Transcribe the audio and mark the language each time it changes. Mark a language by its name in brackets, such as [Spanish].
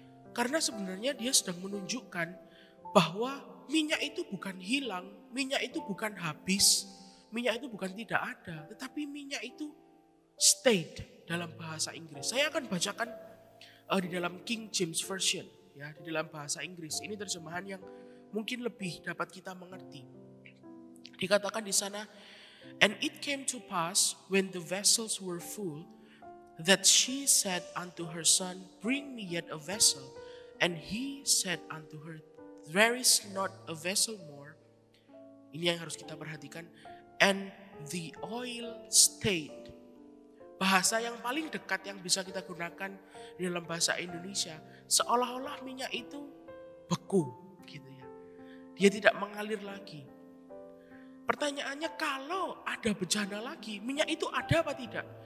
[Indonesian] Karena sebenarnya dia sedang menunjukkan bahwa minyak itu bukan hilang, minyak itu bukan habis, minyak itu bukan tidak ada, tetapi minyak itu stayed dalam bahasa Inggris. Saya akan bacakan di dalam King James Version, ya, di dalam bahasa Inggris. Ini terjemahan yang mungkin lebih dapat kita mengerti. Dikatakan di sana, [English] "And it came to pass when the vessels were full, that she said unto her son, Bring me yet a vessel. And he said unto her, There is not a vessel more." [Indonesian] Ini yang harus kita perhatikan. [English] "And the oil stayed." [Indonesian] Bahasa yang paling dekat yang bisa kita gunakan di dalam bahasa Indonesia, seolah-olah minyak itu beku gitu ya. Dia tidak mengalir lagi. Pertanyaannya, kalau ada bejana lagi, minyak itu ada apa tidak?